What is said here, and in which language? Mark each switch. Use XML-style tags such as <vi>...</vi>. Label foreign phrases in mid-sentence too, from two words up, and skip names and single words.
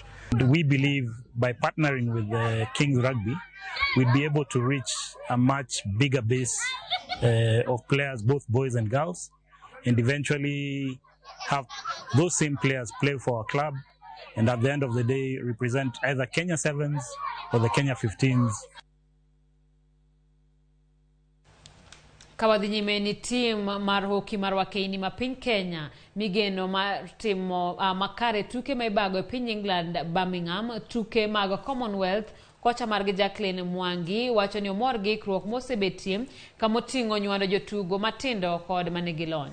<en>We believe by partnering with Kings Rugby, we'd be able to reach a much bigger base of players, both boys and girls, and eventually have those same players play for our club, and at the end of the day represent either Kenya 7s or the Kenya 15s.</en> <luo>Kawadhi nyime ni tim mar hoki mar wakeini ma piny Kenya migeno mar timo makare tuke maibago e piny England Birmingham tuke mag Commonwealth. Kocha margi Jacqueline Mwangi wacho ni omor gi ikruok mosebetie kamoting'o nywando jotugo matindo kod manigi lony.</luo>